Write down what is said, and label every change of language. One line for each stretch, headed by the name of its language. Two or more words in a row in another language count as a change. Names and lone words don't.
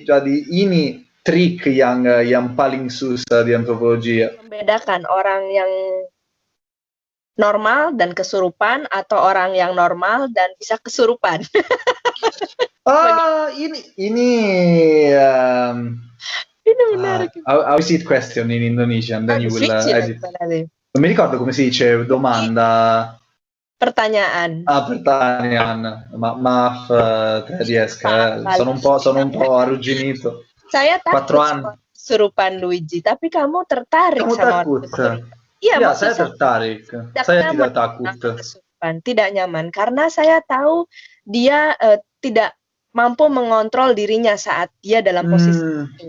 Indonesian: Jadi ini trik yang paling susah di antropologi. Membedakan orang yang normal dan kesurupan atau orang yang normal dan bisa kesurupan. Ini menarik.
English: I will see it question in Indonesian, then you will edit.
Italian: Non mi ricordo come si dice domanda.
Indonesian: Pertanyaan. Pertanyaan. Maaf, tedesca.
Italian: Sono un po' arrugginito.
Indonesian: Saya takut kesurupan Luigi, tapi kamu tertarik sama takut. Iya, saya tertarik. Saya tidak takut. Kesurupan, tidak nyaman karena saya tahu dia tidak mampu mengontrol dirinya saat dia dalam posisi itu.